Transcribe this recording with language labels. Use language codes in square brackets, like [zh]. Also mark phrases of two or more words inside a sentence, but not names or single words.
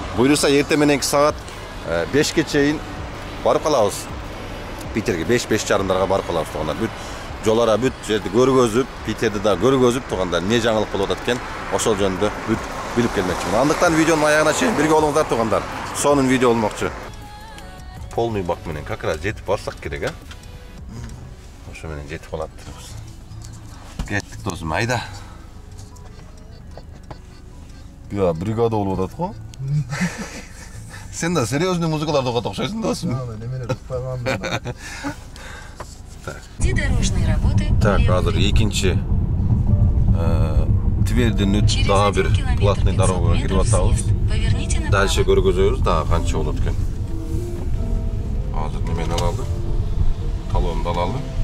[ky] Буюрса эртең мененки саат 5ке чейин барып калабыз. Питерге 5-5:30 барып калабыз тугандар. Бүт жолара бүт жерди көргөзүп, Питерди да көргөзүп тугандар. Не жаңылык болуп атат экен, ошол жөнүндө бүт билип келмекчимин. Андыктан видеонун аягына чейин бирге болуңуздар тугандар. Сонун видео болмокчу. [ru] Полный бак [ky] менен [ru] как раз [ky] жетип барсак керек, а? Ошо менен жетип калат. Кеттик досум, айда. Я бригада болуп атат го. Сен да серьезный музыкаларды окуп окшойсуң досум. [ru] Дорожные работы. [ky] Так, азыр экинчи Тверден өтүп дагы бир [ru] платный дорогага [ky] кирип атабыз. Дальше көргөзөбүз, дагы канча болот экен. Азыр немени алалы? Талонду алалы.